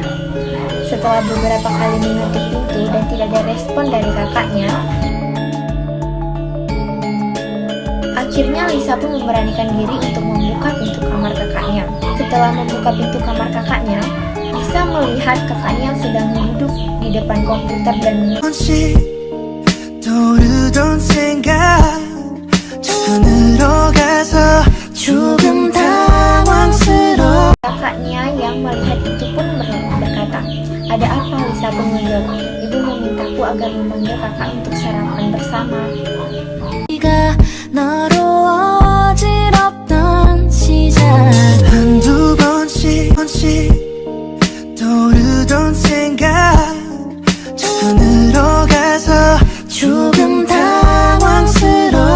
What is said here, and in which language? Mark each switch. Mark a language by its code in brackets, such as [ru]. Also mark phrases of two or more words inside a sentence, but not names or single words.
[id] Setelah beberapa kali mengetuk pintu dan tidak ada respon dari kakaknya, akhirnya Lisa pun memberanikan diri untuk membuka pintu kamar kakaknya. Setelah membuka pintu kamar kakaknya, Lisa melihat kakaknya yang sedang duduk di depan komputer dan [ko] 번씩 떠오르던 생각 자꾸 늘어가서 조금 당황스러워 [id] kakaknya yang melihat itu pun berkata, "Ada apa?" Lisa pun menjawab, "Ibu memintaku agar memanggil kakak untuk sarapan bersama." [ko] 네가 너로 어지럽던 시작 한두 번씩 떠오르던 생각 자꾸 늘어가서 조금 당황스러워